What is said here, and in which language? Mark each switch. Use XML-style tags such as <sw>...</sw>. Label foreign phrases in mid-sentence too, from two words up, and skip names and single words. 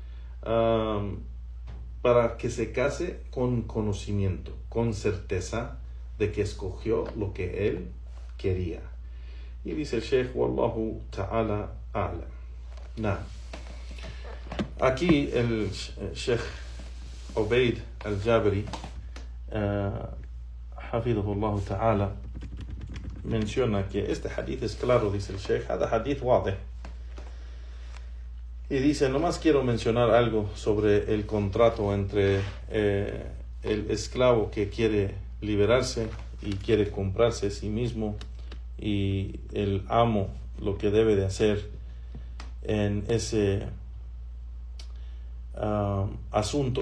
<es>para que se case con conocimiento, con certeza de que escogió lo que él quería. Y dice el Sheikh,</es> <ar>والله تعالى أعلم.</ar> <es>Aquí el Sheikh Ubayd al-Jabri,</es> <ar>حفظه الله تعالى,</ar> <es>menciona que este hadith es claro, dice el Sheikh,</es> <ar>هذا حديث واضح.</ar> <es>Y dice, nomás quiero mencionar algo sobre el contrato entre el esclavo que quiere liberarse y quiere comprarse a sí mismo, y el amo, lo que debe de hacer en ese asunto.</es>